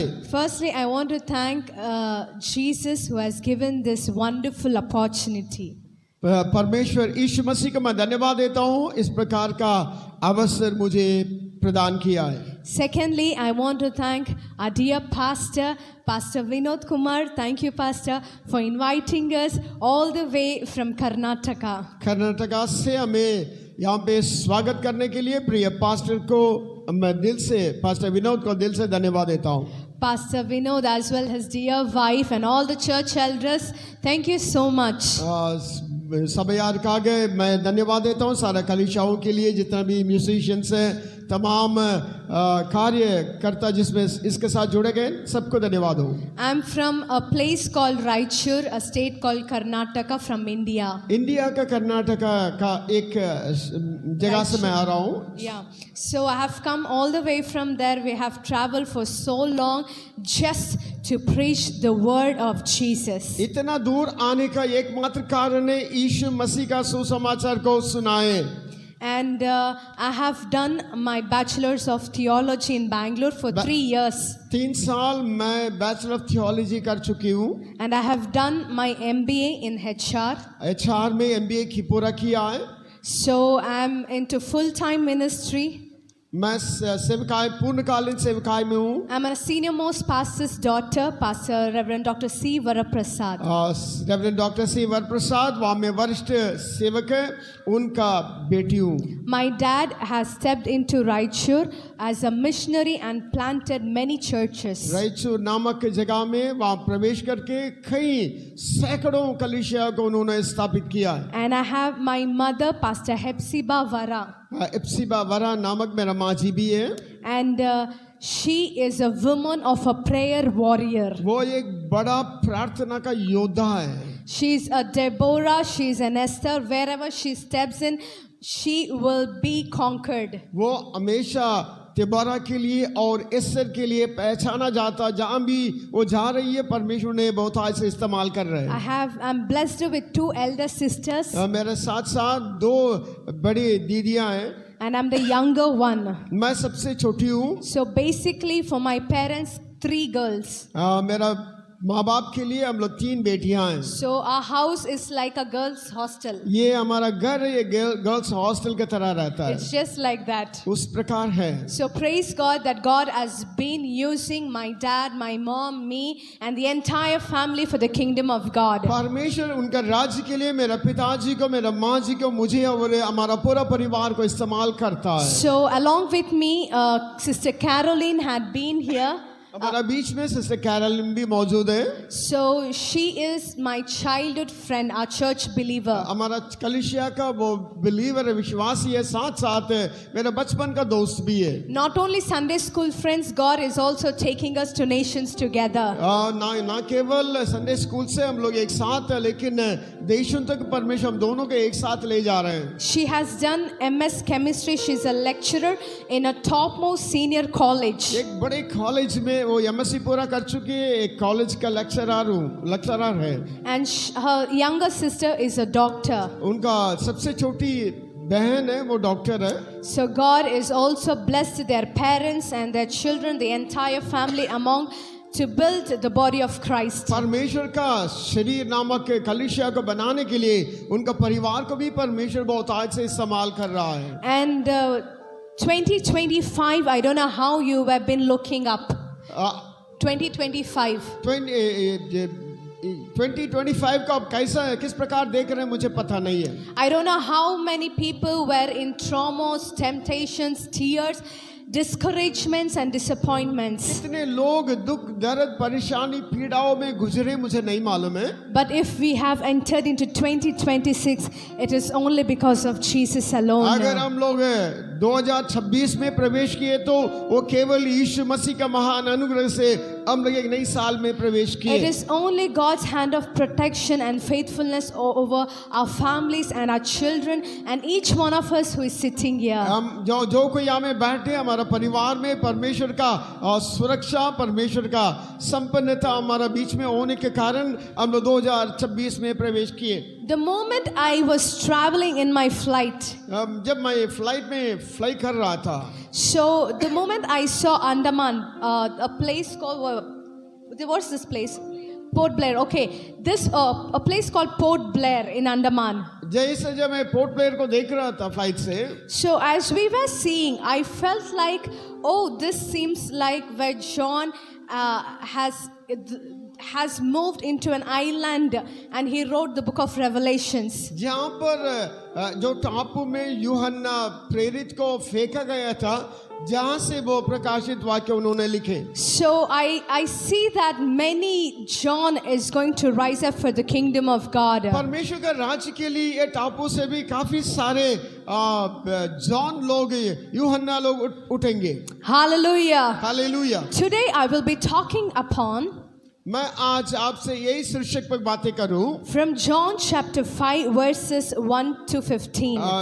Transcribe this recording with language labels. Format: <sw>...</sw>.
<en>Firstly, I want to thank Jesus who has given this wonderful opportunity.</en> <hi>परमेश्वर यीशु मसीह को मैं धन्यवाद देता हूँ इस प्रकार का अवसर मुझे प्रदान किया है.</hi> <en>Secondly, I want to thank our dear pastor, Pastor Vinod Kumar. Thank you, Pastor, for inviting us all the way from Karnataka.</en> <hi>Karnataka से हमें यहाँ पे स्वागत करने के लिए प्रिय पास्टर को मैं दिल से, पास्टर विनोद को दिल से धन्यवाद देता हूँ.</hi> <en>Pastor Vinod as well his dear wife and all the church elders, thank you so much.</en> <hi>सभयार का आगे मैं धन्यवाद देता हूँ सारा कलीसियाओं के लिए, जितना भी म्यूजिशियंस हैं, तमाम कार्यकर्ता जिसमें इसके साथ जुड़े गए, सबको धन्यवाद हो.</hi> <en>I am from a place called Raichur, a state called Karnataka from India.</en> <hi>India का कर्नाटका का एक जगह से मैं आ रहा हूँ.</hi> <en>Yeah, so I have come all the way from there. We have traveled for so long just to preach the word of Jesus.</en> <hi>इतना दूर आने का एकमात्र कारण है यीशु मसीह का सुसमाचार को सुनाए.</hi> <en>And I have done my bachelor's of theology in Bangalore for 3 years.</en> <hi>3 साल मैं बैचलर ऑफ थियोलॉजी कर चुकी हूँ.</hi> <en>And I have done my MBA in HR.</en> <hi>HR में MBA की पूरा किया है.</hi> <en>So I am into full-time ministry.</en> <hi>मैं सेवकाई पूर्णकालीन सेवकाई में हूँ.</hi> <en>I'm a senior most pastor's daughter, Pastor Reverend Dr. C. Varaprasad.</en> <hi>Reverend doctor C Varaprasad वहाँ में वरिष्ठ सेवक है, उनका बेटी हूँ.</hi> <en>My dad has stepped into Raichur as a missionary and planted many churches.</en> <hi>Raichur नामक जगह में वहाँ प्रवेश करके कई सैकड़ों कलीसिया को उन्होंने स्थापित किया है.</hi> <en>And I have my mother, Pastor Hepzibah Vara.</en> <hi>एप्सिबा वरा नामक मेरा माँ जी भी है.</hi> <en>And she is a woman of a prayer warrior.</en> <hi>वो एक बड़ा प्रार्थना का योद्धा है.</hi> <en>She's a Deborah, she's an Esther. Wherever she steps in, she will be conquered.</en> <hi>वो हमेशा तिबारा के लिए और एस्तर के लिए पहचाना जाता. जहाँ भी वो जा रही है परमेश्वर ने बहुत आज से इस्तेमाल कर रहे हैं.</hi> <en>I'm blessed with 2 elder sisters.</en> <hi>मेरे साथ साथ 2 बड़ी दीदियाँ हैं.</hi> <en>and I'm the younger one.</en> <hi>मैं सबसे छोटी हूँ।</hi> <en>So basically for my parents, 3 girls.</en> <hi>मेरा माँ बाप के लिए हम लोग 3 बेटियां हैं।</hi> <en>So our house is like a girls' hostel.</en> <hi>ये हमारा घर ये गर्ल्स हॉस्टल की तरह रहता है।</hi> <en>It's just like that.</en> <hi>उस प्रकार है।</hi> <en>So praise God that God has been using my dad, my mom, me and the entire family for the kingdom of God.</en> <hi>परमेश्वर उनका राज्य के लिए मेरा पिताजी को, मेरा माँ जी को, मुझे और हमारा पूरा परिवार को इस्तेमाल करता है।</hi> <en>So along with me, Sister Caroline had been here.</en> <hi>हमारा बीच में सिस्टर कैरोलिन भी मौजूद है।</hi> <en>So she is my childhood friend, our church believer.</en> <hi>हमारा कलीसिया का वो बिलीवर है, विश्वासी है, साथ साथ मेरा बचपन का दोस्त भी है।</hi> <en>Not only Sunday school friends, God is also taking us to nations together.</en> <hi>ना केवल संडे स्कूल से हम लोग एक साथ है, लेकिन देशों तक परमेश्वर हम दोनों को एक साथ ले जा रहे हैं।</hi> <en>She has done MS chemistry. She's a lecturer in a topmost senior college.</en> <hi>एक बड़े कॉलेज में वो एमएससी पूरा कर चुकी है, एक कॉलेज का लेक्चरर है।</hi> <en>And her younger sister is a doctor.</en> <hi>उनका सबसे छोटी बहन है, वो डॉक्टर है।</hi> <en>So God is also blessed their parents and their children, the entire family among to build the body of Christ.</en> <hi>परमेश्वर का शरीर नामक कलीसिया को बनाने के लिए उनका परिवार को भी परमेश्वर बहुत आज से इस्तेमाल कर रहा है।</hi> <en>And 2025, I don't know how you have been looking up. 2025.</en> <hi>2025 का आप किस प्रकार देख रहे हैं मुझे पता नहीं है।</hi> <en>I don't know how many people were in traumas, temptations, tears, discouragements and disappointments.</en> <hi>कितने लोग दुख, दर्द, परेशानी, पीड़ाओं में गुजरे मुझे नहीं मालूम है।</hi> <en>But if we have entered into 2026, it is only because of Jesus alone.</en> <hi>अगर हम लोग 2026 में प्रवेश किए तो वो केवल यीशु मसीह का महान अनुग्रह से हम लोग एक नई साल में प्रवेश किए।</hi> <en>It is only God's hand of protection and faithfulness over our families and our children and each one of us who is sitting here.</en> <hi>हम जो कोई यहाँ में बैठे हमारा परिवार में परमेश्वर का सुरक्षा, परमेश्वर का संपन्नता हमारा बीच में होने के कारण हम लोग 2026 में प्रवेश किए।</hi> <en>The moment I was traveling in my flight,</en> <hi>जब मैं फ्लाइट में फ्लाई कर रहा था,</hi> <en>so the moment I saw Andaman, a place called what's this place? Port Blair. Okay, this a place called Port Blair in Andaman.</en> <hi>जैसे जब मैं port Blair को देख रहा था फ्लाइट से,</hi> <en>So as we were seeing, I felt like, oh, this seems like where John has moved into an island and he wrote the book of Revelations.</en> <hi>जहाँ पर जो टापू में यूहन्ना प्रेरित को फेंका गया था, जहाँ से वो प्रकाशित वाक्य उन्होंने लिखे।</hi> <en>So I see that many John is going to rise up for the kingdom of God.</en> <hi>परमेश्वर का राज्य के लिए ये टापू से भी काफी सारे जॉन लोग, यूहन्ना लोग उठेंगे।</hi> <en>Hallelujah.</en> <hi>Hallelujah.</hi> <en>Today I will be talking upon</en> <hi>मैं आज आपसे यही शीर्षक पर बातें करूं,</hi> <en>from John chapter 5 verses 1 to 15.</en>